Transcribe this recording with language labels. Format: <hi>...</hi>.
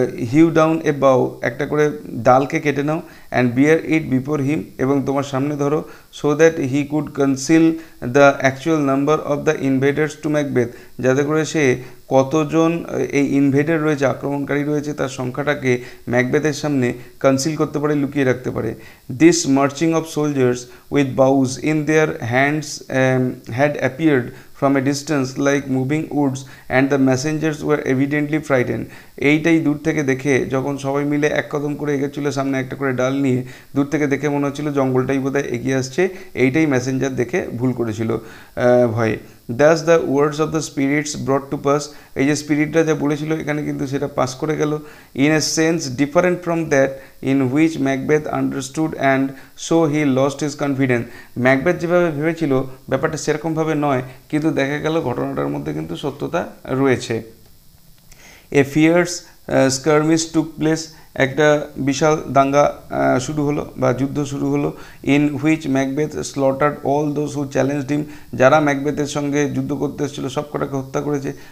<en>hew down a bough,</en> <bn>একটা করে ডালকে কেটে নাও,</bn> <en>and bear it before him,</en> <bn>এবং তোমার সামনে ধরো,</bn> <en>so that he could conceal the actual number of the invaders to Macbeth,</en> <bn>যাতে করে সে কতজন এই ইনভেডার রয়েছে, আক্রমণকারী রয়েছে, তার সংখ্যাটাকে ম্যাকবেথের সামনে কনসিল করতে পারে, লুকিয়ে রাখতে পারে।</bn> <en>This marching of soldiers with boughs in their hands had appeared from a distance like moving woods and the messengers were evidently frightened.</en> <bn>এইটাই দূর থেকে দেখে, যখন সবাই মিলে এক কদম করে এগোচ্ছিল সামনে একটা করে ডাল নিয়ে, দূর থেকে দেখে মনে হচ্ছিল জঙ্গলটাই বোধহয় এগিয়ে আসছে, এইটাই মেসেঞ্জার দেখে ভুল করেছিল ভয়ে।</bn> <en>Thus the words of the spirits brought to pass,</en> <bn>এই যে স্পিরিটটা যা বলেছিল এখানে কিন্তু সেটা পাস করে গেল।</bn> <en>in a sense different from that in which Macbeth understood and so he lost his confidence.</en> <bn>Macbeth যেভাবে ভেবেছিল ব্যাপারটা সেরকমভাবে নয়, কিন্তু দেখা গেল ঘটনাটার মধ্যে কিন্তু সত্যতা রয়েছে।</bn> <en>A fierce skirmish took place,</en> <bn>একটা বিশাল দাঙ্গা শুরু হলো বা যুদ্ধ শুরু হলো।</bn> <en>in which Macbeth slaughtered all those who challenged him,</en> <bn>যারা ম্যাকবেথের সঙ্গে যুদ্ধ করতে এসেছিলো সব কটাকে হত্যা করেছে।</bn>